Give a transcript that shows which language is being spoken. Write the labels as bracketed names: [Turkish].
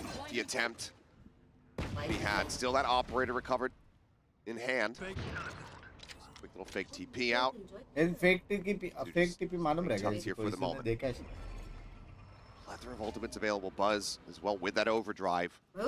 [English] The attempt he had. Still that operator recovered in hand. Quick little fake TP out. [Hindi] In fake TP मालूम रहेगा. [English] Here for the moment. Plethora of ultimates available. Buzz as well with that overdrive.